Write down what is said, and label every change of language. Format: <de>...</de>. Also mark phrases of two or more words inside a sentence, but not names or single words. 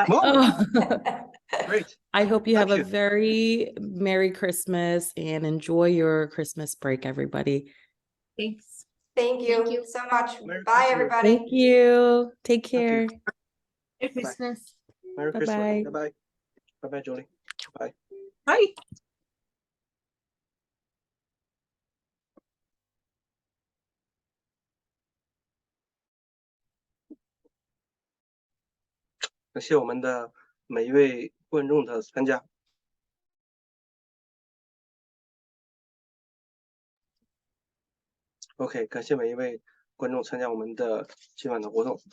<en>Oh. Great. I hope you have Thank a very Merry Christmas and enjoy your Christmas break, everybody. Thanks. Thank you, Thank you. so much. Merry Bye, Christmas. everybody. Thank you. Take Thank care. you. Merry Christmas. Merry Bye-bye. Christmas. Bye bye. Bye bye, Jolene. Bye. Bye.</en> <zh>感谢我们的每一位观众的参加。OK，感谢每一位观众参加我们的今晚的活动。</zh>